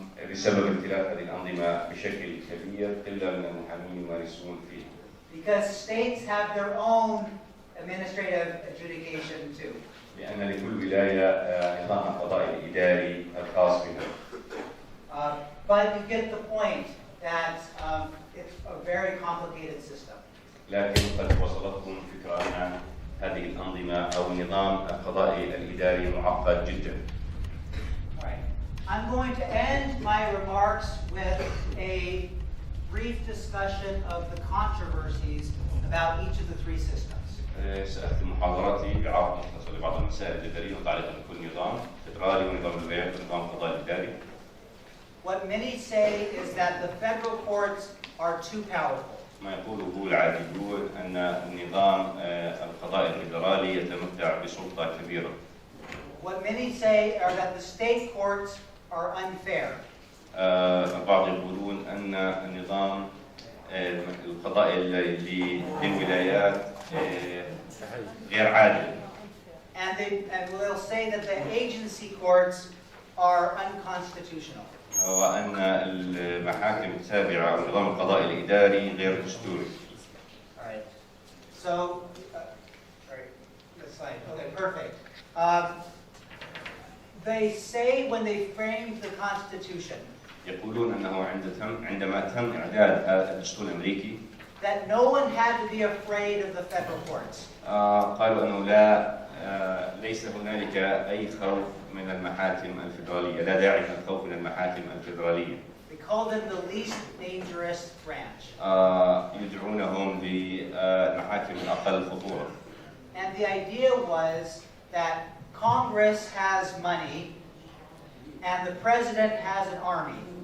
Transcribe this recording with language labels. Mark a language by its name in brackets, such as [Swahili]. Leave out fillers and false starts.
[Arabic] بسبب اختلاف هذه الأنظمة بشكل كبير قلة من المحامين يمارسون فيه. [English] Because states have their own administrative adjudication too. [Arabic] لأن لكل ولاية نظام القضاء الإداري الخاص بها. [English] But you get the point that it's a very complicated system. [Arabic] لكن قد وصلتكم فكرة أن هذه الأنظمة أو النظام القضائي الإداري معقد جدا. [English] Right. I'm going to end my remarks with a brief discussion of the controversies about each of the three systems. [Arabic] سأختم محاضراتي بعرض مختصر لبعض المسائل الإدارية متعلقة بكل نظام فيدرالي ونظام الولايات ونظام القضاء الإداري. [English] What many say is that the federal courts are too powerful. [Arabic] ما يقوله العاديون أن النظام القضاء الفيدرالي يتمتع بسلطة كبيرة. [English] What many say are that the state courts are unfair. [Arabic] البعض يقولون أن النظام القضائي للولايات غير عادل. [English] And they'll say that the agency courts are unconstitutional. [Arabic] وأن المحاكم التابعة أو النظام القضائي الإداري غير دستوري. [English] All right. So, sorry, this slide. Okay, perfect. They say when they framed the Constitution. [Arabic] يقولون أنه عندما تم إعداد الدستور الأمريكي. [English] That no one had to be afraid of the federal courts. [Arabic] قالوا أنه ليس هنالك أي خوف من المحاكم الفيدرالية، لا داعي للخوف من المحاكم الفيدرالية. [English] They called them the least dangerous branch. [Arabic] يدعونهم بالمحاكم الأقل خطورة. [English] And the idea was that Congress has money and the president has an army.